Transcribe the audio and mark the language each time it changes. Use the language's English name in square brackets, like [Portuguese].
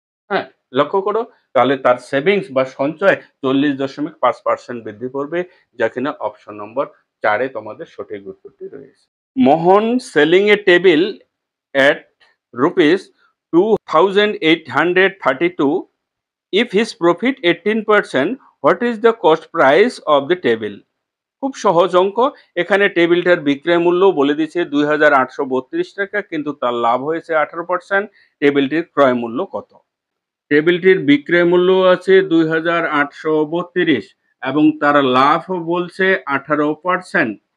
[Bangla] হ্যাঁ, লক্ষ্য করো, তাহলে তার সেভিংস বা সঞ্চয় 40.5% বৃদ্ধি করবে, যা কিনা অপশন নম্বর 4-এ তোমাদের সঠিক উত্তরটি রয়েছে। [English] Mohan selling a table at rupees 2,832. If his profit 18%, what is the cost price of the table? [Bangla] খুব সহজ অঙ্ক। এখানে টেবিলটার বিক্রয় মূল্য বলে দিচ্ছে 2,832 টাকা, কিন্তু তার লাভ হয়েছে 18%। টেবিলটির ক্রয় মূল্য কত? টেবিলটির বিক্রয় মূল্য আছে 2,832 এবং তার লাভ বলছে 18%।